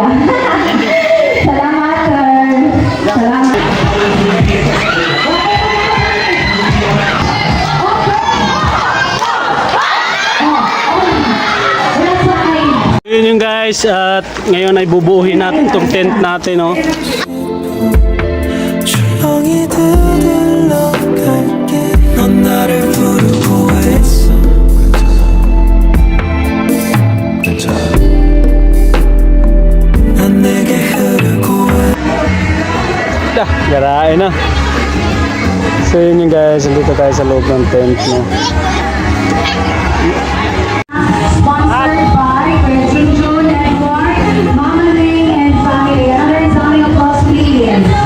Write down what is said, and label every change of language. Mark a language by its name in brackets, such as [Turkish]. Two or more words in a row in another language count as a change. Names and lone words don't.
[Filipino] Salamat, sir. Salamat. Yun yung guys, at ngayon ay bubuhin natin itong tent natin, no? [Korean] 조용히 들러갈게 넌 나를 부르고 있어 난 내게 흐르고 [Filipino] Garain na. So yun yung guys, dito tayo sa loob ng tent, no? [English] Sponsored by Junjun Network, Mama Ling and family. Another round of applause, please.